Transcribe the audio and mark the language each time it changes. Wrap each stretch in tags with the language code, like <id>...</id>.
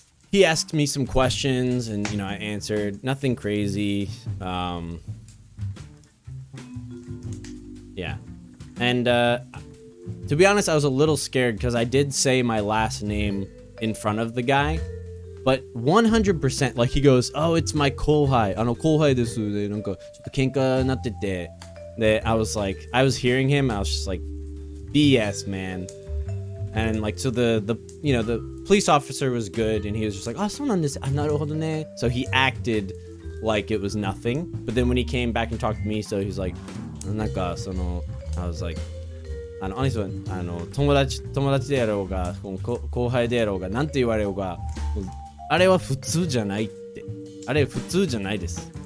<en>He asked me some questions and, I answered. Nothing crazy. Yeah. And to be honest, I was a little scared because I did say my last name in front of the guy. But 100%, like he goes, oh, it's my kohai.</en> <ja>後輩です。で、なんか、ちょっと喧嘩になってて。</ja> <en>で、I was hearing him, I was just like, BS, man. And like, so the police officer was good, and he was just like, oh,</en> <ja>そうなんです。あ、なるほどね.</ja> <en>So he acted like it was nothing. But then when he came back and talked to me, so he's like, なんか、I was like, honestly,</en> <ja>友達であろうが、後輩であろうが、なんて言われようが、あれは普通じゃないって。あれ普通じゃないです。</ja>